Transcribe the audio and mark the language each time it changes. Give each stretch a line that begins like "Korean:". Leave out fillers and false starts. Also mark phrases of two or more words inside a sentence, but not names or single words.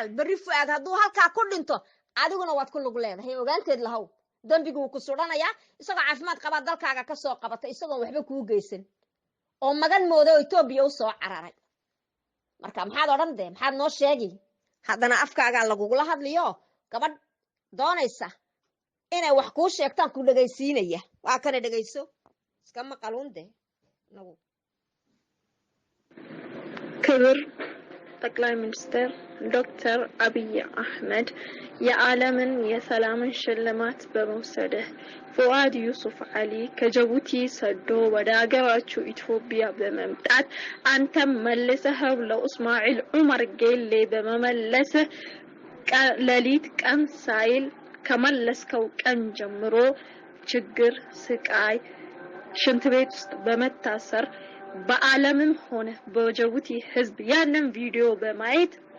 Somali: bari Fuaad hadduu halka ku dhinto adiguna waad ku lug leedahay ogaanteed lahaw dambigu uu ku sudhanaya isagoo caafimaad qaba dalkaaga ka soo qabatay isagoo waxba ku geysan oo magan moodo Itoobiya u soo cararay marka maxaad oran de maxaad noo sheegi haddana afkaaga lagugula hadliyo gabadh doonaysa inay wax ku sheegtaan ku dhageysiinaya waa kana dhageyso iska maqaluun de nagu
Amharic: ክቡር ጠቅላይ ሚኒስትር ዶክተር አብይ አህመድ የዓለምን የሰላምን ሽልማት በመውሰድህ ፉአድ ዩሱፍ አሊ ከጅቡቲ ሰዶ ወደ ሀገራችሁ ኢትዮጵያ በመምጣት አንተም መልሰህ ለኡስማኤል ዑመር ጌሌ በመመለስህ ሌሊት ቀን ሳይል ከመለስከው ቀን ጀምሮ ችግር ስቃይ ሽንት ቤት ውስጥ በመታሰር በዓለምም ሆነ በጅቡቲ ህዝብ ያንን ቪዲዮ በማየት